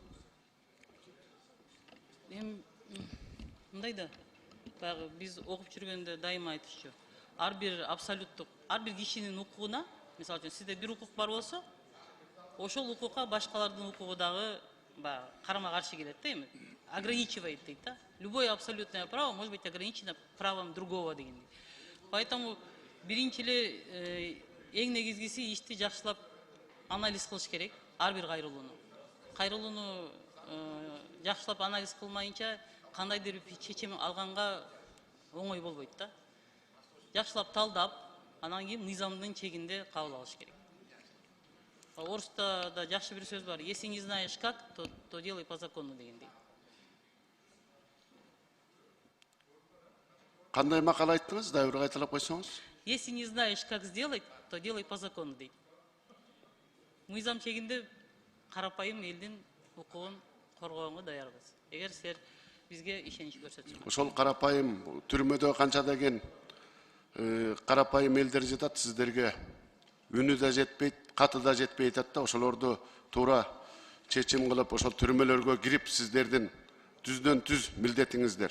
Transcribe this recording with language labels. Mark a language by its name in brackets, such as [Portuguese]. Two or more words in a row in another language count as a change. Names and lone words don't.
[Kyrgyz] Мындай да, баягы биз окуп жүргөндө дайыма айтышчу. Ар бир абсолюттук, ар бир кишинин укугуна, мисалы үчүн сизде бир укук бар болсо, ошол укукка башкалардын укугу дагы карама каршы келет да, эми ограничивает дейт да. [Russian] Любое абсолютное право может быть ограничено правом другого дегендей. [Kyrgyz] Поэтому биринчи эле эң негизгиси ишти жакшылап анализ кылыш керек ар бир кайрылууну. Кайрылууну жакшылап анализ кылмайынча кандайдыр бир чечим алганга оңой болбойт да. Жакшылап талдап, анан кийин мыйзамдын чегинде кабыл алыш керек. Орусда да жакшы бир сөз бар. [Russian] Если не знаешь как, то делай по закону дегендей. [Kyrgyz] Кандай макала айттыңыз? Дайыр кайталап койсоңуз? [Russian] Если не знаешь как сделать, то делай по закону дейт. [Kyrgyz] Мыйзам чегинде карапайым элдин укугун коргоонго даярбыз. Эгер силер бизге ишенич көрсөтсөңөр. Ошол карапайым түрмөдө канча деген карапайым элдер жатат сиздерге. Үнү да жетпейт, каты да жетпейт да, ошолорду туура чечим кылып, ошол түрмөлөргө кирип сиздердин түздөн түз милдетиңиздер.